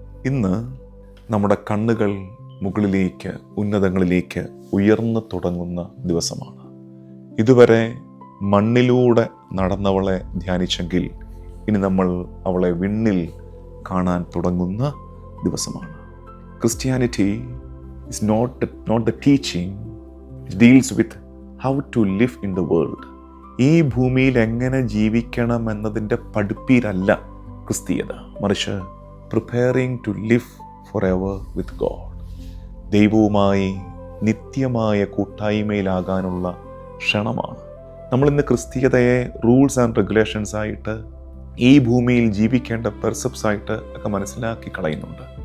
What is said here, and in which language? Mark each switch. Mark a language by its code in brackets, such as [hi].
[ml] ഇന്ന് നമ്മുടെ കണ്ണുകൾ മുകളിലേക്ക്, ഉന്നതങ്ങളിലേക്ക് ഉയർന്നു തുടങ്ങുന്ന ദിവസമാണ്. ഇതുവരെ മണ്ണിലൂടെ നടന്നവളെ ധ്യാനിച്ചെങ്കിൽ ഇനി നമ്മൾ അവളെ വിണ്ണിൽ കാണാൻ തുടങ്ങുന്ന ദിവസമാണ്. [en] Christianity is not the teaching. It deals with how to live in the world. [ml] ഈ ഭൂമിയിൽ എങ്ങനെ ജീവിക്കണം എന്നതിൻ്റെ പഠിപ്പീരല്ല ക്രിസ്തീയത, മറിച്ച് [en] Preparing to live forever with God. [ml] ദൈവവുമായി നിത്യമായ കൂട്ടായ്മയിലാകാനുള്ള ക്ഷണമാണ്. നമ്മളിന്ന് ക്രിസ്തീയതയെ റൂൾസ് ആൻഡ് റെഗുലേഷൻസ് ആയിട്ട്, ഈ ഭൂമിയിൽ ജീവിക്കേണ്ട പെർസെപ്റ്റ്സ് ആയിട്ട് ഒക്കെ മനസ്സിലാക്കി കളയുന്നുണ്ട്.